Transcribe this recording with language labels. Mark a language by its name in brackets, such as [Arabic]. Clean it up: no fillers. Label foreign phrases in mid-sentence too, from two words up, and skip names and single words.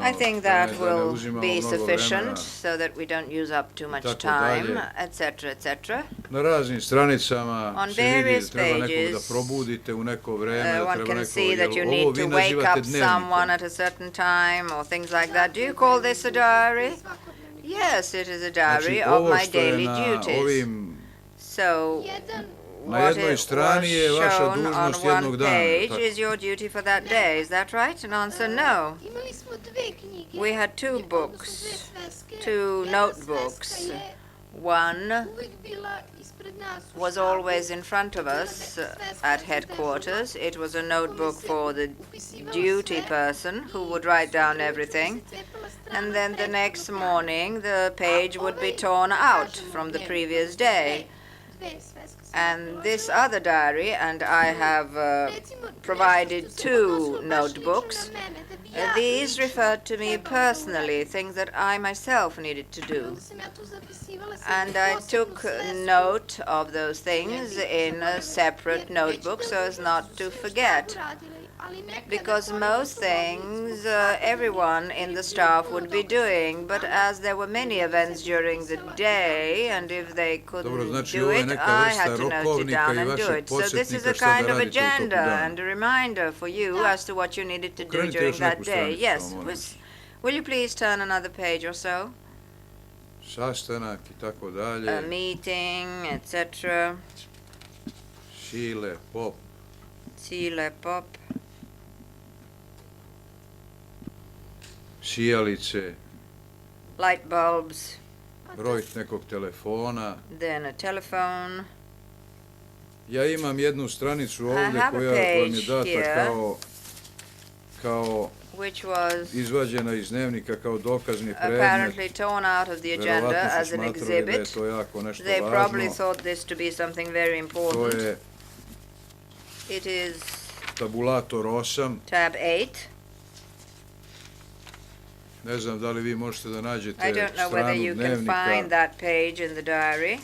[English] I think [Serbian] da [English] that [Serbian] ne- da ne [English] will [Serbian] uzimamo [English] be [Serbian] mnogo [English] sufficient [Serbian] vremena. [English] so that we don't use up too much [Serbian] Tako [English] time, [Serbian] dalje. [English] etc., etc. [Serbian] Na raznim stranicama [English] On [Serbian] se vidi da [English] various [Serbian] treba nekog da [English] pages, [Serbian] probudite u neko vreme, da [English] One [Serbian] treba [English] can [Serbian] neko, [English] see that you [Serbian] jel ovo [English] need [Serbian] vi [English] to wake [Serbian] nazivate [English] up someone [Serbian] dnevnikom. [English] at a certain time or things like that. Do you call this a diary? Yes, it is a diary [Serbian] Znači, [English] of [Serbian] ovo [English] my [Serbian] što je [English] daily [Serbian] na [English] duties. [Serbian] ovim [English] So, [Serbian] Jedan Na [English] what [Serbian] jednoj [English] it [Serbian] strani [English] was [Serbian] je vaša [English] shown on [Serbian] dužnost [English] one [Serbian] jednog dana. [English] page [Serbian] Tako. [English] is your duty for that day. Is that right? An answer, no. [Serbian] Imali smo dve knjige. [English] We had two [Serbian] Jer kako su [English] books, [Serbian] dve sveske, [English] two [Serbian] jedna [English] notebooks. [Serbian] sveska je [English] One [Serbian] uvek bila ispred nas u [English] was [Serbian] štabu. [English] always in front of us at headquarters. It was a notebook for the duty person who would write down everything. And then the next morning, the page would be torn out from the previous day. [Serbian] Dve sveske su [English] And this other diary, and I have provided two notebooks. These referred to me personally, things that I myself needed to do. And I took note of those things in a separate notebook so as not to forget. Because most things everyone in the staff would be doing, but as there were many events during the day, and if they couldn't [Serbian] Dobro, znači [English] do [Serbian] ovo je [English] it, [Serbian] neka [English] I [Serbian] vrsta [English] had to note it [Serbian] rokovnika [English] down [Serbian] i [English] and do [Serbian] vašeg [English] it. So this is a [Serbian] podsjetnika šta [English] kind [Serbian] da [English] of [Serbian] radite u toku [English] agenda [Serbian] dana. [English] and a reminder for you as to what you needed to do [Serbian] Okrenite [English] during [Serbian] još [English] that [Serbian] neku [English] day. [Serbian] stranicu, [English] Yes. [Serbian] samo molim vas. [English] Will you please turn another page or so? [Serbian] Sastanak i tako [English] A [Serbian] dalje. [English] meeting, etc. [Serbian] Šile, pop. [English] Chile pop. [Serbian] Sijalice, [English] Light bulbs. [Serbian] broj nekog telefona. [English] Then a telephone. [Serbian] Ja imam jednu stranicu ovdje [English] have a [Serbian] koja vam je [English] page [Serbian] data [English] here. [Serbian] kao [English] Which was [Serbian] izvađena iz dnevnika kao dokazni predmet. [English] apparently torn out of the agenda [Serbian] Verovatno [English] as [Serbian] su [English] an [Serbian] smatrali da je [English] exhibit. [Serbian] to jako nešto [English] They probably [Serbian] važno. [English] thought this to be something very [Serbian] To [English] important. [Serbian] je [English] It is [Serbian] tabulator 8. [English] tab 8. [Serbian] Ne znam da li vi možete da [English] I [Serbian] nađete [English] don't know whether [Serbian] stranu [English] you can find [Serbian] dnevnika. [English] that page in the diary.